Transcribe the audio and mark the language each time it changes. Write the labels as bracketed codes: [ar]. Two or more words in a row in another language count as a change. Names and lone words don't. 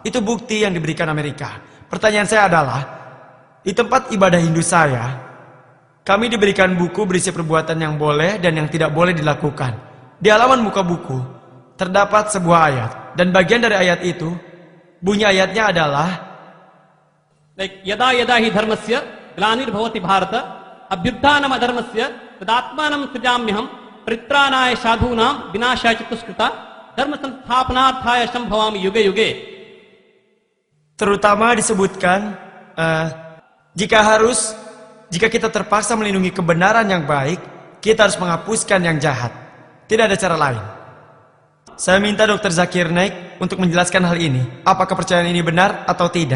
[id] Itu bukti yang diberikan Amerika. Pertanyaan saya adalah, di tempat ibadah Hindu saya, kami diberikan buku berisi perbuatan yang boleh dan yang tidak boleh dilakukan. Di halaman muka buku terdapat sebuah ayat. Dan bagian dari ayat itu, bunyi ayatnya adalah [sa] Yada yada hi dharmasya glanir bhavati bharata abhyutthanam adharmasya tadatmanam sujamyaham pritranaya sadhunam vinashaya chatuskrita dharma samsthapanarthaya sambhavami yuge yuge. [id] Terutama disebutkan jika kita terpaksa melindungi kebenaran yang baik, kita harus menghapuskan yang jahat. Tidak ada cara lain. Saya minta Dr. Zakir Naik untuk menjelaskan hal ini. Apakah kepercayaan ini benar atau tidak?